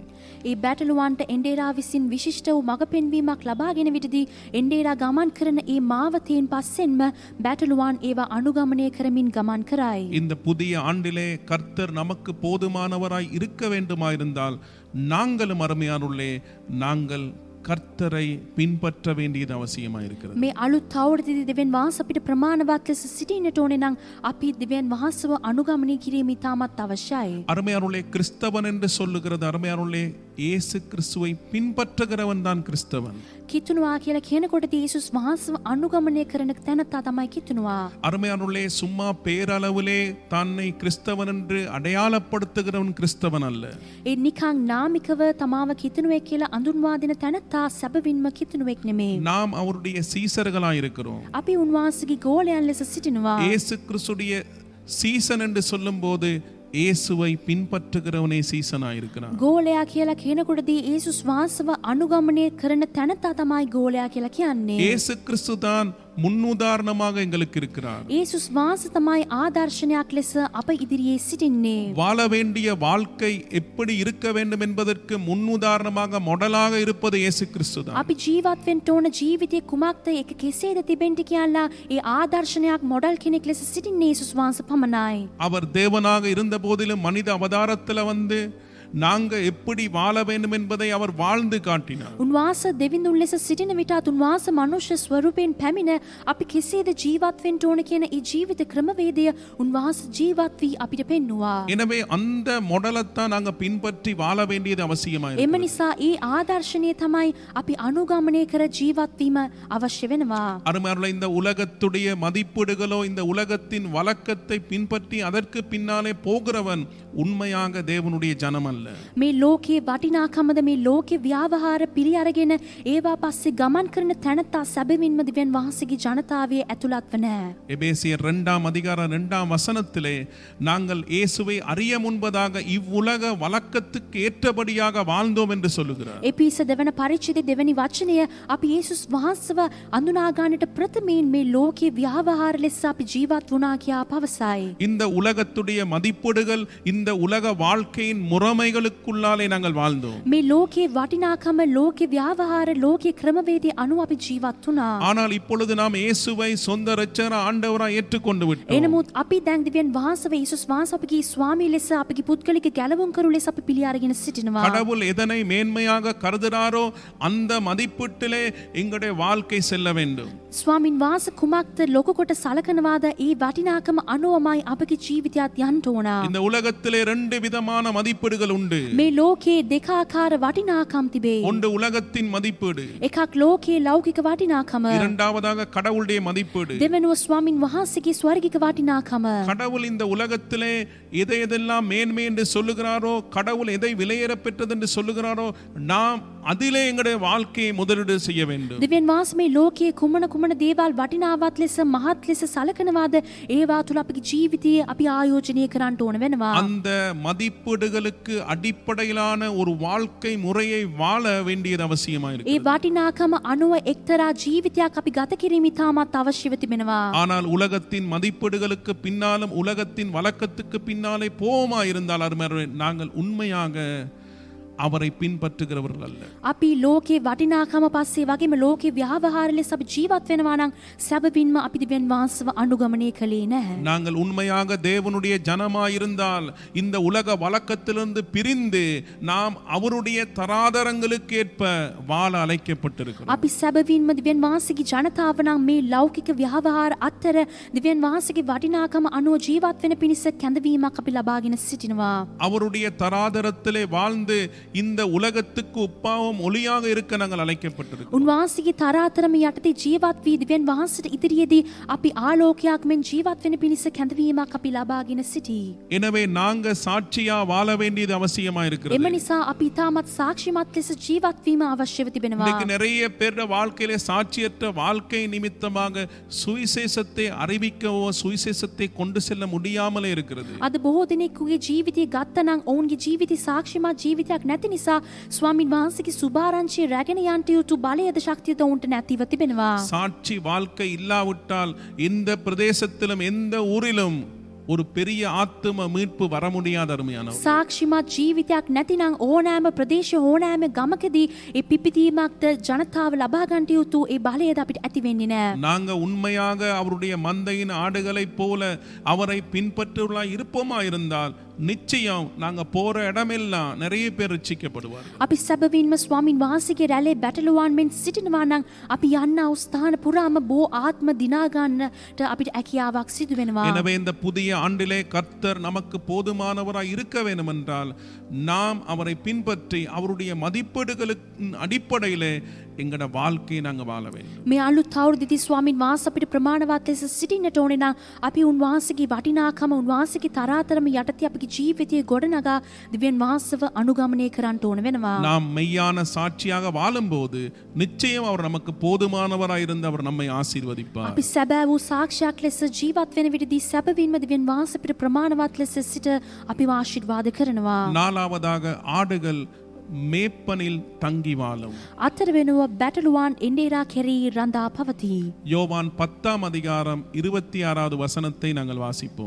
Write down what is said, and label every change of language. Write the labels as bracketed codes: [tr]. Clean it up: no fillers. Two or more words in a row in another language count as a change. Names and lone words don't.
[si] ඒ බැටළුවන්ට එන්ඩේරා විසින් විශිෂ්ට වූ මඟ පෙන්වීමක් ලබාගෙන විටදී එන්ඩේරා ගමන් කරන ඒ මාවතයෙන් පස්සෙන්ම බැටළුවන් ඒවා අනුගමනය කරමින් ගමන් කරයි. [ta] இந்த புதிய ஆண்டிலே கர்த்தர் நமக்கு போதுமானவராய் இருக்க வேண்டுமாயிருந்தால் நாங்களும் அருமையானுள்ளே நாங்கள் கர்த்தரை பின்பற்ற வேண்டியது அவசியமாயிருக்கிறது. [si] මේ අලුත් අවුරුද්දේදී දෙවියන් වහන්සේ අපිට ප්‍රමාණවත් ලෙස සිටින්නට ඕනේ නම් අපි දෙවියන් වහන්සේව අනුගමනය කිරීම ඉතාමත් අවශ්‍යයි. [ta] அருமையானுள்ளே, கிறிஸ்தவன் என்று சொல்லுகிறது அருமையானுள்ளே இயேசு கிறிஸ்துவை பின்பற்றுகிறவன் தான் கிறிஸ்தவன். [si] කිතුනවා කියලා කියනකොට යේසුස් වහන්සේව අනුගමනය කරන තැනත්තා තමයි කිතුනවා. [ta] அருமையானுள்ளே, சும்மா பேரளவிலே தன்னை கிறிஸ்தவன் என்று அடையாளப்படுத்துகிறவன் கிறிஸ்தவன் அல்ல. [si] ඒ නිකං නාමිකව තමාව කිතුනුවෙක් කියලා අඳුන්වා දෙන තැනත්තා සැබවින්ම කිතුනුවෙක් නෙමේ. [ta] நாம் அவருடைய சீசர்களாய் இருக்கிறோம். [si] අපි උන්වහන්සේගේ ගෝලයන් ලෙස සිටිනවා. [ta] இயேசு கிறிஸ்துடைய சீசன் என்று சொல்லும்போது இயேசுவை பின்பற்றுகிறவனே சீசனாயிருக்கிறான். [si] ගෝලයා කියලා කියනකොටදී යේසුස් වහන්සේව අනුගමනය කරන තැනත්තා තමයි ගෝලයා කියලා කියන්නේ. [ta] இயேசு கிறிஸ்து தான் முன்னுதாரணமாக எங்களுக்கு இருக்கிறார். [si] යේසුස් වහන්සේ තමයි ආදර්ශනයක් ලෙස අප ඉදිරියේ සිටින්නේ. [ta] வாழ வேண்டிய வாழ்க்கை எப்படி இருக்க வேண்டும் என்பதற்கு முன்னுதாரணமாக மாடலாக இருப்பது இயேசு கிறிஸ்து தான். [si] අපි ජීවත් වෙන්න ඕන ජීවිතේ කුමක්ද, ඒක කෙසේද තිබෙන්න කියලා ඒ ආදර්ශනයක් මොඩල් කෙනෙක් ලෙස සිටින්නේ යේසුස් වහන්සේ පමණයි. [ta] அவர் தேவனாக இருந்த போதிலும் மனித அவதாரத்தில் வந்து நாங்க எப்படி வாழ வேண்டும் என்பதை அவர் வாழ்ந்து காட்டினார். [si] උන්වහන්සේ දෙවිඳුන් ලෙස සිටින විටත් උන්වහන්සේ මනුෂ්‍ය ස්වරූපයෙන් පැමිණ අපි කෙසේද ජීවත් වෙන්න ඕන කියන ඒ ජීවිත ක්‍රමවේදය උන්වහන්සේ ජීවත් වී අපිට පෙන්වුවා. [ta] எனவே அந்த மாடலைத்தான் நாங்க பின்பற்றி வாழ வேண்டியது அவசியமாக [si] එම නිසා ඒ ආදර්ශනය තමයි අපි අනුගමනය කර ජීවත් වීම අවශ්‍ය වෙනවා. [ta] அருமையானவர்களே, இந்த உலகத்துடைய மதிப்பீடுகளோ இந்த உலகத்தின் வழக்கத்தை பின்பற்றி அதற்கு பின்னாலே போகிறவன் உண்மையாக தேவனுடைய ஜனம் அல்ல. [si] මේ ලෝකයේ වටිනාකමද, මේ ලෝකේ ව්‍යවහාර පිළි අරගෙන ඒවා පස්සේ ගමන් කරන තැනත්තා සැබවින්ම දෙවියන් වහන්සේගේ ජනතාවයේ ඇතුළත්ව නැහැ. [ta] எபேசியர் 2:2 நாங்கள் இயேசுவை அறிய முன்பதாக இவ்வுலக வழக்கத்துக்கு ஏற்றபடியாக வாழ்ந்தோம் என்று சொல்லுகிறார். [si] එපිස දෙවන පරිච්ඡේදයේ දෙවැනි වචනය අපි යේසුස් වහන්සේව අඳුනා ගන්නට ප්‍රථමයෙන් මේ ලෝකේ ව්‍යවහාර ලෙස අපි ජීවත් වුණා කියා පවසයි. [ta] இந்த உலகத்துடைய மதிப்பீடுகள், இந்த உலக வாழ்க்கையின் முறைமை உண்மைகளுக்குள்ளாலே நாங்கள் வாழ்ந்தோம். [si] මේ ලෝකේ වටිනාකම, ලෝකේ ව්‍යවහාර, ලෝකේ ක්‍රමවේදී අනුව අපි ජීවත් වුණා. [ta] ஆனால் இப்பொழுது நாம் இயேசுவை சொந்த இரட்சகர் ஆண்டவராய் ஏற்றுக்கொண்டு விட்டோம். [si] එනමුත් අපි දැන් දෙවියන් වහන්සේ යේසුස් වහන්සේ අපගේ ස්වාමී ලෙස, අපගේ පුද්ගලික ගැලවුම් කරු ලෙස අපි පිළි අරගෙන සිටිනවා. [ta] கடவுள் எதனை மேன்மையாக கருதுகிறாரோ அந்த மதிப்பீட்டிலே எங்களுடைய வாழ்க்கை செல்ல வேண்டும். [si] ස්වාමින් වහන්සේ කුමක්ද ලොකු කොට සලකනවාද ඒ වටිනාකම අනුවමයි අපගේ ජීවිතයත් යන්න ඕන. [ta] இந்த உலகத்திலே ரெண்டு விதமான மதிப்பீடுகள் உண்டு. [si] මේ ලෝකේ දෙකාකාර වටිනාකම් තිබේ. [ta] ஒன்று உலகத்தின் மதிப்பீடு, [si] එකක් ලෝකේ ලෞකික වටිනාකම, [ta] இரண்டாவதாக கடவுளுடைய மதிப்பீடு. [si] දෙවෙනුව ස්වාමින් වහන්සේගේ ස්වර්ගික වටිනාකම. [ta] கடவுள் இந்த உலகத்திலே எதை எதெல்லாம் மேன்மை என்று சொல்லுகிறாரோ, கடவுள் எதை விலையேற பெற்றது என்று சொல்லுகிறாரோ, நாம் அதிலே எங்களுடைய வாழ்க்கையை முதலீடு செய்ய வேண்டும். [si] දෙවියන් වහන්සේ මේ ලෝකයේ කුමන දේවල් වටිනාවත් ලෙස මහත් ලෙස සලකනවාද ඒවා තුළ අපගේ ජීවිතයේ අපි ආයෝජනය කරන්න ඕන වෙනවා. [ta] அந்த மதிப்பீடுகளுக்கு அடிப்படையிலான ஒரு வாழ்க்கை முறையை வாழ வேண்டியது அவசியமா [si] ඒ [ta] இருக்கு. [si] වටිනාකම අනුව එක්තරා ජීවිතයක් අපි ගත කිරීම ඉතාමත් අවශ්‍යව තිබෙනවා. [ta] ஆனால் உலகத்தின் மதிப்பீடுகளுக்கு பின்னாலும் உலகத்தின் வழக்கத்துக்கு பின்னாலே போமா இருந்தால் அருமையானவர்களே, நாங்கள் உண்மையாக அவரை பின்பற்றுகிறவர்கள் அல்ல. [si] අපි ලෝකේ වටිනාකම පස්සේ වගේම ලෝකේ ව්‍යවහාර ලෙස අපි ජීවත් වෙනවා නම් සැබවින්ම අපි දෙවියන් වහන්සේව අනුගමනය කළේ නැහැ. [ta] நாங்கள் உண்மையாக தேவனுடைய ஜனமாயிருந்தால் இந்த உலக வழக்கத்திலிருந்து பிரிந்து நாம் அவருடைய தராதரங்களுக்கு ஏற்ப வாழ அழைக்கப்பட்டிருக்கிறோம். [si] අපි සැබවින්ම දෙවියන් වහන්සේගේ ජනතාව නම් මේ ලෞකික ව්‍යවහාර අතර දෙවියන් වහන්සේගේ වටිනාකම අනුව ජීවත් වෙන පිණිස කැඳවීමක් අපි ලබාගෙන සිටිනවා. [ta] அவருடைய தராதரத்திலே வாழ்ந்து இந்த உலகத்துக்கு உப்பாவும் ஒளியாக இருக்க நாங்கள் அழைக்கப்பட்டிருக்கிறோம். [si] උන්වහන්සේගේ තරාතරම යටතේ ජීවත් වී දෙවියන් වහන්සේට ඉදිරියේදී අපි ආලෝකයක් මෙන් ජීවත් වෙන පිණිස කැඳවීමක් අපි ලබාගෙන සිටී. [ta] எனவே நாங்க சாட்சியா வாழ வேண்டியது அவசியமா இருக்கிறது. [si] එම නිසා අපි තාමත් සාක්ෂිමත් ලෙස ජීවත් වීම අවශ්‍යව තිබෙනවා. [ta] இன்னைக்கு நிறைய பேர் வாழ்க்கையிலே சாட்சியற்ற வாழ்க்கை நிமித்தமாக சுவிசேஷத்தை அறிவிக்கவோ சுவிசேஷத்தை கொண்டு செல்ல முடியாமலே இருக்கிறது. [si] අද බොහෝ දෙනෙකුගේ ජීවිතය ගත්තනම් ඔවුන්ගේ ජීවිතය සාක්ෂිමත් ජීවිතයක් නැති නිසා ස්වාමින් වහන්සේගේ සුභාරංචිය රැගෙන යන්නට යුතු බලයද ශක්තියද ඔවුන්ට නැතිව තිබෙනවා. [ta] சாட்சி வாழ்க்கை இல்லாவிட்டால் எந்த பிரதேசத்திலும் எந்த ஊரிலும் ஒரு பெரிய ஆத்தும மீட்பு வர முடியாத அருமையானவர். [si] සාක්ෂිමත් ජීවිතයක් නැතිනම් ඕනෑම ප්‍රදේශ ඕනෑම ගමකදී ඒ පිපිදීමක්ද ජනතාව ලබා ගන්නට යුතු ඒ බලයද අපිට ඇති වෙන්නේ නැහැ. [ta] நாங்க உண்மையாக அவருடைய மந்தையின் ஆடுகளைப் போல அவரை பின்பற்றுவதா இருப்போமா இருந்தால் நிச்சயம் நாங்க போற இடமெல்லாம் நிறைய பேர் ரட்சிக்கப்படுவார்கள். [si] අපි සැබවින්ම ස්වාමින් වහන්සේගේ රැළේ බැටළුවන් මෙන් සිටිනවා නම් අපි යන්නා වූ ස්ථාන පුරාම බෝ ආත්ම දිනා ගන්නට අපිට හැකියාවක් සිදු වෙනවා. [ta] எனவே இந்த புதிய ஆண்டிலே கர்த்தர் நமக்கு போதுமானவராய் இருக்க வேண்டும் என்றால் நாம் அவரை பின்பற்றி அவருடைய மதிப்பீடுகளின் அடிப்படையிலே எங்கட வாழ்க்கையை நாங்க வாழ வேண்டும். [si] මේ අලුත් අවුරුද්දේදී ස්වාමින් වහන්සේ අපිට ප්‍රමාණවත් ලෙස සිටින්නට ඕනේ නම් අපි උන්වහන්සේගේ වටිනාකම උන්වහන්සේගේ තරාතරම යටතේ අපගේ ජීවිතයේ ගොඩනගා දෙවියන් වහන්සේව අනුගමනය කරන්න ඕන වෙනවා. [ta] நாம் மெய்யான சாட்சியாக வாழும்போது நிச்சயம் அவர் நமக்கு போதுமானவராய் இருந்து அவர் நம்மை ஆசீர்வதிப்பார். [si] අපි සැබෑ වූ සාක්ෂියක් ලෙස ජීවත් වෙන විටදී සැබවින්ම දෙවියන් වහන්සේ අපිට ප්‍රමාණවත් ලෙස සිට අපිව ආශිර්වාද කරනවා. [ta] நாலாவதாக ஆடுகள் மேப்பனில் தங்கி வாழும். [si] අතර වෙනුව බැටළුවන් එන්ඩේරා කෙරෙහි රඳා පවතී. [ta] யோவான் 10 அதிகாரம் 26வது வசனத்தை நாங்கள் வாசிப்போம்.